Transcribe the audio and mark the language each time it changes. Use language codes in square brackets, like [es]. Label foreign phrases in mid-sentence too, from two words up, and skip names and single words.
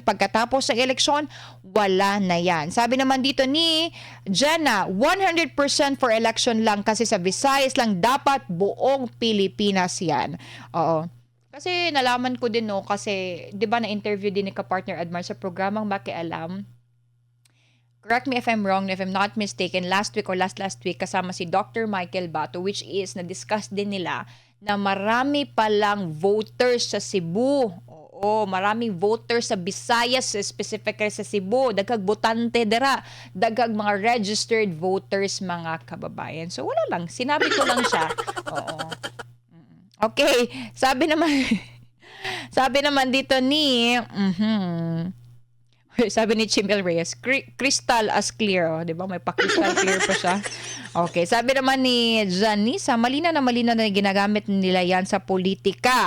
[tl] Pagkatapos ng eleksyon, wala na yan. Sabi naman dito ni Jenna, 100% [en] for election [tl] lang kasi sa Visayas lang dapat buong Pilipinas yan. Oo. Kasi nalaman ko din, no, kasi 'di ba na-interview din ni ka-partner Admar sa programang Makialam. [en] Correct me if I'm wrong, if I'm not mistaken, last week or last week [tl] kasama si [en] Dr. Michael Bato, which is [tl] na-discuss din nila na marami palang voters sa Cebu. Oo, maraming voters sa Visayas, specifically sa Cebu. [ceb] Daghang botante dira, daghang mga [en] registered voters, [ceb] mga kababayan. [tl] So wala lang, sinabi ko lang siya. Oo. Okay, sabi naman dito ni sabi ni Chimel Reyes, [en] crystal as clear, [tl] 'di ba? May pa- [en] crystal clear [tl] pa siya. Okay, sabi naman ni Janisa, malinaw na ginagamit nila yan sa politika.